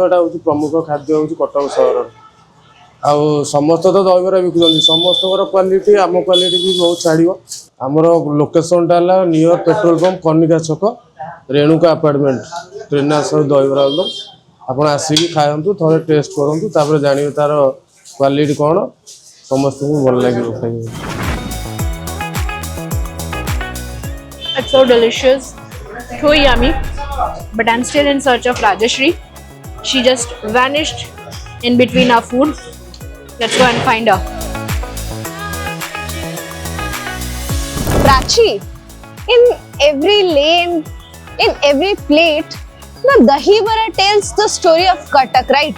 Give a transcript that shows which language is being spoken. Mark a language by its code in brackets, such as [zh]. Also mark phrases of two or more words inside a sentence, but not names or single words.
[or] ଏଇଟା ହେଉଛି ପ୍ରମୁଖ ଖାଦ୍ୟ ହେଉଛି କଟକ ସହରର। ଆଉ ସମସ୍ତେ ତ ଦହିବରା ବିକୁଛନ୍ତି, ସମସ୍ତଙ୍କର କ୍ୱାଲିଟି ଆମ କ୍ୱାଲିଟି ବି ବହୁତ ଛାଡ଼ିବ। ଆମର ଲୋକେସନଟା ହେଲା [en] near petrol pump [or] କନିକା ଛକ, ରେଣୁକା ଆପାର୍ଟମେଣ୍ଟ, ଟ୍ରେନାସ ଦହିବରା ଆଳୁଦମ। ଆପଣ ଆସିକି ଖାଆନ୍ତୁ, ଥରେ ଟେଷ୍ଟ କରନ୍ତୁ, ତାପରେ ଜାଣିବେ ତାର କ୍ୱାଲିଟି କ'ଣ, ସମସ୍ତଙ୍କୁ ଭଲ ଲାଗିବ ଖାଇବାକୁ। [en] It's so delicious, so yummy. But I'm still in search of Rajeshri. She just vanished in between our food. Let's go and find her. Prachi, in every lane, in every plate, the dahi vada tells the story of Cuttack, right?